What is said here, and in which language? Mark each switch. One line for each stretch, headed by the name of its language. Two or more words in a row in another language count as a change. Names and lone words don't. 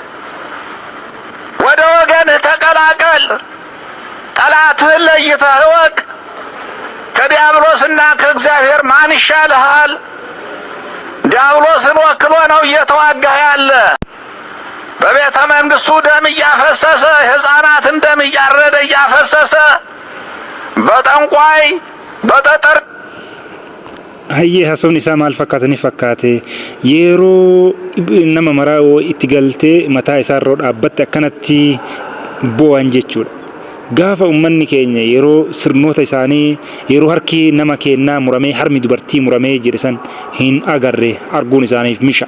Amharic: ወደ ወገንህ ተቀላቀል። ጠላትህን ለይተህ እወቅ። ከዲያብሎስና ከእግዚአብሔር ማን ይሻልሃል? ዲያብሎስን ወክሎ ነው እየተዋጋህ ያለ። በቤተ መንግስቱ ደም እያፈሰሰ፣ የሕፃናትን ደም እያረደ እያፈሰሰ፣ በጠንቋይ በጠጠር
Oromo: hayyee haasawni isaa maal fakkaatanii fakkaate yeroo nama maraa itti galtee mataa isaa irra dhaabbatte akkanatti bo'an jechuudha. Gaafa ummanni keenya yeroo sirnoota isaanii yeroo harki nama kennaa muramee harmi dubartii muramee jedhan hin agarre arguun isaaniif misha.